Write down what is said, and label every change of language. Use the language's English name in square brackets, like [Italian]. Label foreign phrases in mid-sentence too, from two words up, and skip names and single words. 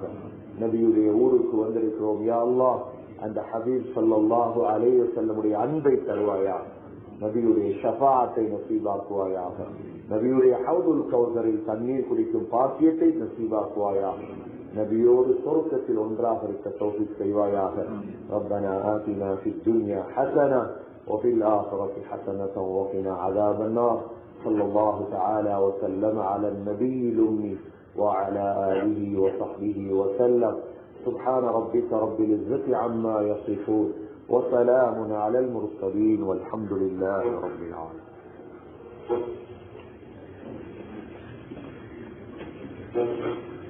[Tamil] நபியுடைய ஊருக்கு வந்திருக்கிறோம் யா அல்லாஹ், அந்த ஹபீப் [Arabic] صلى الله عليه وسلم [Tamil] அன்பை தருவாயாக. நபியுடைய ஷஃபாஅத்தை நசீபாக்குவாயாக. நபியுடைய ஹவுதுல் கௌசரில் தண்ணீர் குடிக்கும் பாக்கியத்தை நசீபாக்குவாயாக. நபியோடு சொர்க்கத்தில் ஒன்றாக இருக்க தௌஃபீக் செய்வாயாக. [Arabic] ربنا آتنا في الدنيا حسنة وفي الآخرة حسنة وقنا عذاب النار. صلى الله تعالى وسلم على النبي الأمي وعلى آله وصحبه وسلم. سبحان ربك رب العزة عما يصفون وسلام على المرسلين والحمد لله رب العالمين.